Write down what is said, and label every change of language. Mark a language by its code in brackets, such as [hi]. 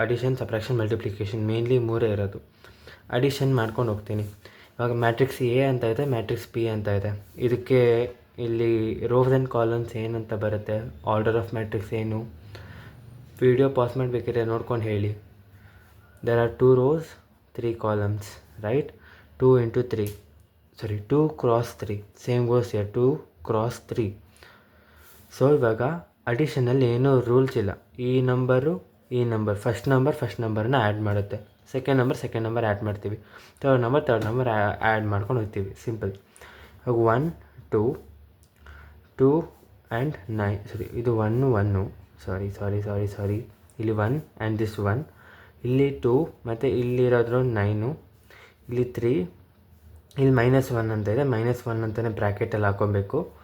[kn] Addition, subtraction, multiplication, mainly 3 ಇರೋದು. Addition ಮಾಡ್ಕೊಂಡು ಹೋಗ್ತೀನಿ. ಇವಾಗ ಮ್ಯಾಟ್ರಿಕ್ಸ್ ಎ ಅಂತ ಇದೆ, ಮ್ಯಾಟ್ರಿಕ್ಸ್ ಪಿ ಅಂತ ಇದೆ. ಇದಕ್ಕೆ ಇಲ್ಲಿ ರೋಸ್ ಆ್ಯಂಡ್ ಕಾಲಮ್ಸ್ ಏನಂತ ಬರುತ್ತೆ, ಆರ್ಡರ್ ಆಫ್ ಮ್ಯಾಟ್ರಿಕ್ಸ್ ಏನು, ವಿಡಿಯೋ ಪಾಸ್ ಮಾಡಬೇಕಿದ್ರೆ ನೋಡ್ಕೊಂಡು ಹೇಳಿ. [en] There are 2 rows 3 columns, right? 2 into 3, sorry 2 cross 3, same goes here, 2 cross 3. [kn] So ಇವಾಗ ಅಡಿಷನಲ್ಲಿ ಏನೂ ರೂಲ್ಸ್ ಇಲ್ಲ. ಈ ನಂಬರು ಫಸ್ಟ್ ನಂಬರ್ನ ಆ್ಯಡ್ ಮಾಡುತ್ತೆ, ಸೆಕೆಂಡ್ ನಂಬರ್ ಆ್ಯಡ್ ಮಾಡ್ತೀವಿ, ಥರ್ಡ್ ನಂಬರ್ ಆ್ಯಡ್ ಮಾಡ್ಕೊಂಡು ಹೋಗ್ತೀವಿ. ಸಿಂಪಲ್. ಇವಾಗ 1 2 ಆ್ಯಂಡ್ 9, ಸರಿ ಇದು 1 1, ಸಾರಿ ಇಲ್ಲಿ 1 ಆ್ಯಂಡ್ ದಿಸ್ 1, ಇಲ್ಲಿ 2 ಮತ್ತು ಇಲ್ಲಿರೋದ್ರು 9, ಇಲ್ಲಿ 3, ಇಲ್ಲಿ -1 ಅಂತ ಇದೆ, -1 ಅಂತಲೇ ಬ್ರ್ಯಾಕೆಟಲ್ಲಿ ಹಾಕ್ಕೊಬೇಕು.